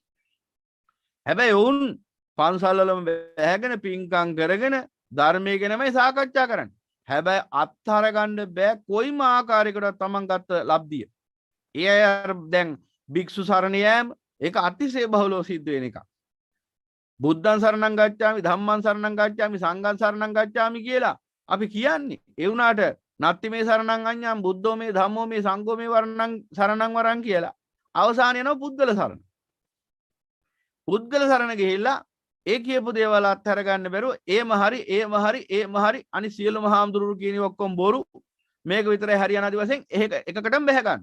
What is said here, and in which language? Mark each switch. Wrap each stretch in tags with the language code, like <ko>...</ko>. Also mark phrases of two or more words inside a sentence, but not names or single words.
<si>හැබැයි ඔවුන් පන්සල් වලම බැහැගෙන පින්කම් කරගෙන ධර්මයේ ගැනමයි සාකච්ඡා කරන්නේ. හැබැයි අත්හර ගන්න බෑ කොයිම ආකාරයකටවත් තමන් ගත්ත ලබ්ධිය. ඒ අය දැන් භික්ෂු සරණ යෑම ඒක අතිශය බහුලව සිද්ධ වෙන එකක්.</si> <pi>බුද්ධං සරණං ගච්ඡාමි ධම්මං සරණං ගච්ඡාමි සංඝං සරණං ගච්ඡාමි</pi> <si>කියලා අපි කියන්නේ.</si> <pi>ඒ වුණාට නත්ති මේ සරණං අඤ්ඤං බුද්ධෝ මේ ධම්මෝ මේ සංඝෝ මේ වරණං සරණං වරං</pi> <si>කියලා අවසාන යනවා පුද්ගල සරණ. පුද්ගල සරණ ගිහිල්ලා ඒ කියපු දේවල් අත්හැර ගන්න බැරුව ඒම හරි අනි සියලුම හාමුදුරුවෝ කියන ඔක්කොම බොරු මේක විතරයි හරියන ආදි වශයෙන් එකකටම බැහැ ගන්න.</si>